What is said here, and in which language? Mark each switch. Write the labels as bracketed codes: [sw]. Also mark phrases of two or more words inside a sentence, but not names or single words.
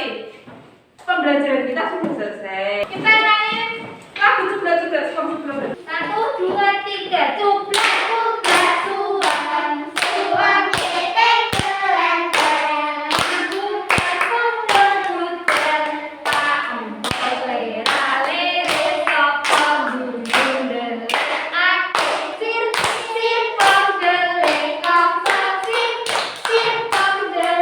[id] Pembelajaran kita sudah selesai. Kita main lagu cuplas-cuplas. Satu, dua, tiga, cuplas, cuplas, suang, suang, Keteng keren-keren. cuplas, kumpul, cuplas, pak, lera, lere, sopong, gundel, aku, sir, simpong, delek, kopong, sir, simpong,